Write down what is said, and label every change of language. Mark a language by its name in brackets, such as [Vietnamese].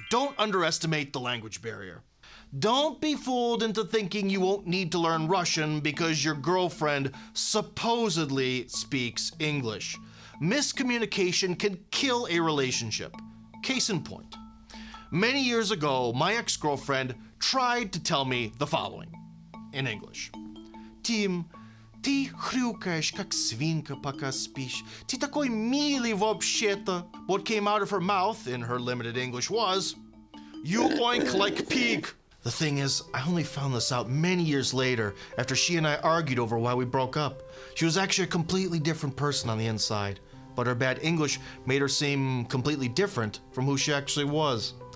[English] Don't underestimate the language barrier. Don't be fooled into thinking you won't need to learn Russian because your girlfriend supposedly speaks English. Miscommunication can kill a relationship. Case in point. Many years ago, my ex-girlfriend tried to tell me the following in English. [Russian] Tim, ты хрюкаешь, как свинка, пока спишь. Ты такой милый вообще-то. [English] What came out of her mouth in her limited English was, you oink like pig. The thing is, I only found this out many years later after she and I argued over why we broke up. She was actually a completely different person on the inside, but her bad English made her seem completely different from who she actually was.